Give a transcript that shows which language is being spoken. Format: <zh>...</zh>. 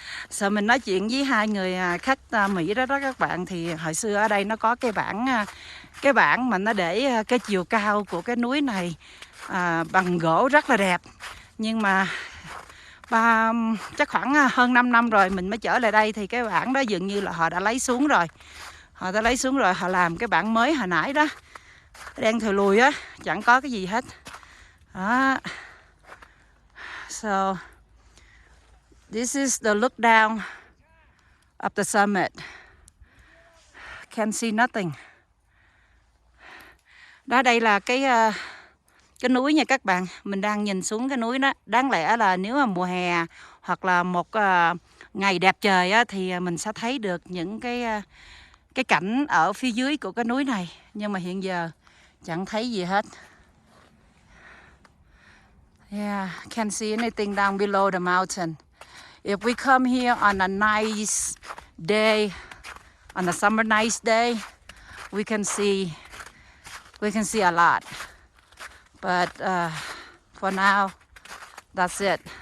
<vi>Sau mình nói chuyện với hai người khách Mỹ đó các bạn, thì hồi xưa ở đây nó có cái bảng mà nó để cái chiều cao của cái núi này bằng gỗ rất là đẹp, nhưng mà chắc khoảng hơn 5 năm rồi mình mới trở lại đây thì cái bảng đó dường như là họ đã lấy xuống rồi. Họ làm cái bảng mới hồi nãy đó, đen thùi lùi á, chẳng có cái gì hết đó.</vi> <en>So this is the look down of the summit. Can't see nothing.</en> <vi>Đó, đây là cái núi nha các bạn. Mình đang nhìn xuống cái núi đó. Đáng lẽ là nếu mà mùa hè hoặc là một ngày đẹp trời á, thì mình sẽ thấy được những cái cảnh ở phía dưới của cái núi này. Nhưng mà hiện giờ chẳng thấy gì hết.</vi> <en>Yeah, can't see anything down below the mountain. If we come here on a nice day, on a summer nice day, we can see a lot. But for now, that's it.</en>